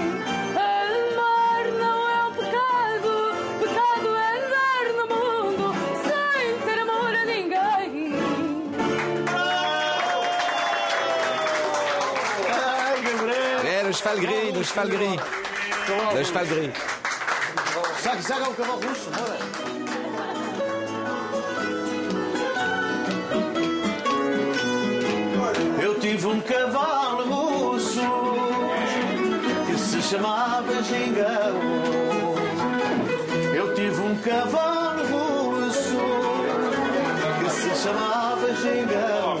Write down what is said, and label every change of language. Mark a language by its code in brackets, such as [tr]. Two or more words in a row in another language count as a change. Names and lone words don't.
[pt] Amar não é pecado, pecado é andar no mundo sem ter amor a ninguém. [fr] Le cheval gris, le cheval gris. Le cheval gris. [pt] Zaga o cavalo russo, tive cavalo russo que se chamava Gingão. Eu tive cavalo russo que se chamava Gingão.